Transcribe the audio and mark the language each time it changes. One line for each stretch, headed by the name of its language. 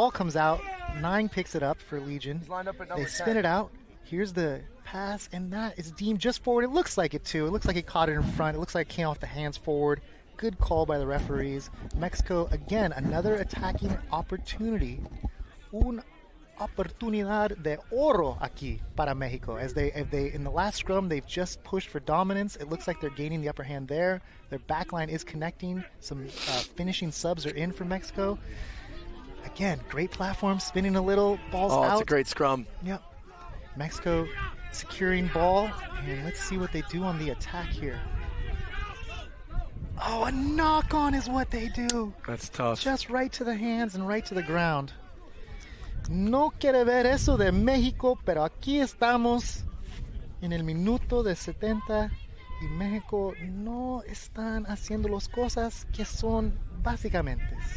English: The ball comes out. 9 picks it up for Legion. He's lined up at number They spin 10. it out. Here's the pass, and that is deemed just forward. It looks like it too. It looks like it caught it in front. It looks like it came off the hands forward. Good call by the referees. Mexico, again, another attacking opportunity.
Spanish: Una oportunidad de oro aquí para Mexico.
English: As they in the last scrum, they've just pushed for dominance. It looks like they're gaining the upper hand there. Their backline is connecting. Some finishing subs are in for Mexico. Again, great platform, spinning a little, balls out. Oh, it's a great scrum. Yep. Mexico securing ball, and let's see what they do on the attack here. Oh, a knock-on is what they do. That's tough. Just right to the hands and right to the ground.
Spanish: No quiere ver eso de México, pero aquí estamos en el minuto de 70 y México no están haciendo las cosas que son básicamente.